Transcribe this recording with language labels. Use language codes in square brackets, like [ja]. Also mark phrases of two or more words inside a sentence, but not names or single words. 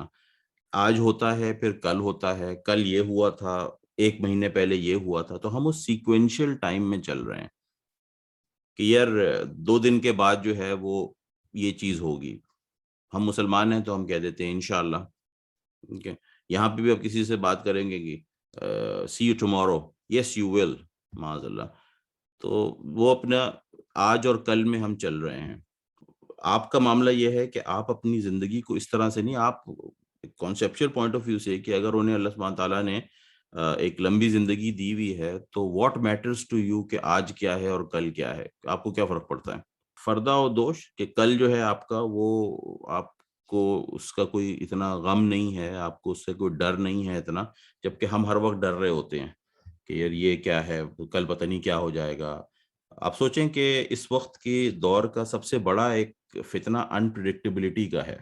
[ur] آج ہوتا ہے، پھر کل ہوتا ہے، کل یہ ہوا تھا، 1 مہینے پہلے یہ ہوا تھا. تو ہم اس [en] sequential time [ur] میں چل رہے ہیں کہ یار 2 دن کے بعد جو ہے وہ یہ چیز ہوگی. ہم مسلمان ہیں تو ہم کہہ دیتے ہیں انشاءاللہ. ٹھیک ہے، یہاں پہ بھی آپ کسی سے بات کریں گے کہ [en] see you tomorrow, yes you will, [ar] معاذ اللہ. [ur] تو وہ اپنا آج اور کل میں ہم چل رہے ہیں. آپ کا معاملہ یہ ہے کہ آپ اپنی زندگی کو اس طرح سے نہیں، آپ [en] conceptual point of view [ur] سے کہ اگر انہیں اللہ سبحانہ تعالیٰ نے ایک لمبی زندگی دی ہوئی ہے تو [en] what matters to you, [ur] کہ آج کیا ہے اور کل کیا ہے، آپ کو کیا فرق پڑتا ہے. فردا و دوش، کہ کل جو ہے آپ کا وہ، آپ کو اس کا کوئی اتنا غم نہیں ہے، آپ کو اس سے کوئی ڈر نہیں ہے اتنا، جبکہ ہم ہر وقت ڈر رہے ہوتے ہیں کہ یار یہ کیا ہے، کل پتہ نہیں کیا ہو جائے گا. آپ سوچیں کہ اس وقت کی دور کا سب سے بڑا ایک فتنہ انپریڈکٹیبلٹی کا ہے.